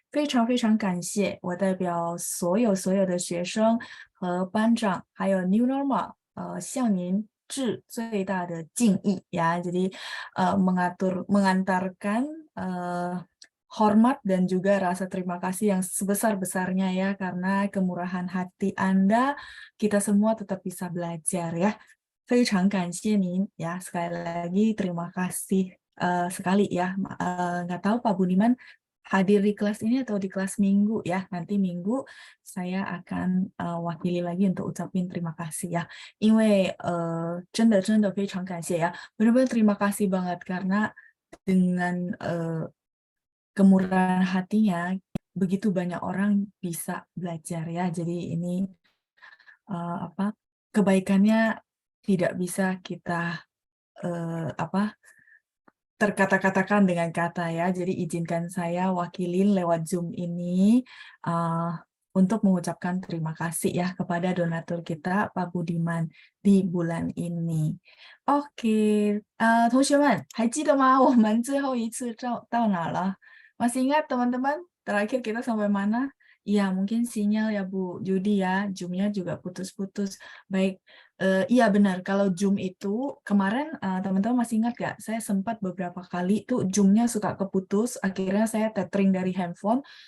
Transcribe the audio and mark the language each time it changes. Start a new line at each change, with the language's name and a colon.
Chinese: 非常非常感谢，我代表所有的学生和班长，还有 New Normal，向您致最大的敬意ya.
Indonesian: Jadi mengantarkan hormat dan juga rasa terima kasih yang sebesar-besarnya ya, karena kemurahan hati Anda, kita semua tetap bisa belajar ya.
Chinese: 非常感谢您
Indonesian: ya, sekali lagi terima kasih sekali ya. Nggak tahu Pak Budiman hadir di kelas ini atau di kelas minggu ya. Nanti minggu saya akan wakili lagi untuk ucapin terima kasih ya.
Chinese: 因为真的非常感谢ya.
Indonesian: Benar-benar terima kasih banget karena dengan kemurahan hatinya begitu banyak orang bisa belajar ya. Jadi ini kebaikannya tidak bisa kita terkata-katakan dengan kata ya. Jadi izinkan saya wakilin lewat Zoom ini untuk mengucapkan terima kasih ya kepada donatur kita Pak Budiman di bulan ini.
Chinese: Oke, 同学们还记得吗？我们最后一次到哪了？
Indonesian: Masih ingat teman-teman? Terakhir kita sampai mana? Iya, mungkin sinyal ya Bu Judi ya, Zoom-nya juga putus-putus. Baik, iya benar, kalau Zoom itu kemarin teman-teman masih ingat nggak? Saya sempat beberapa kali tuh Zoom-nya suka keputus, akhirnya saya tethering dari handphone.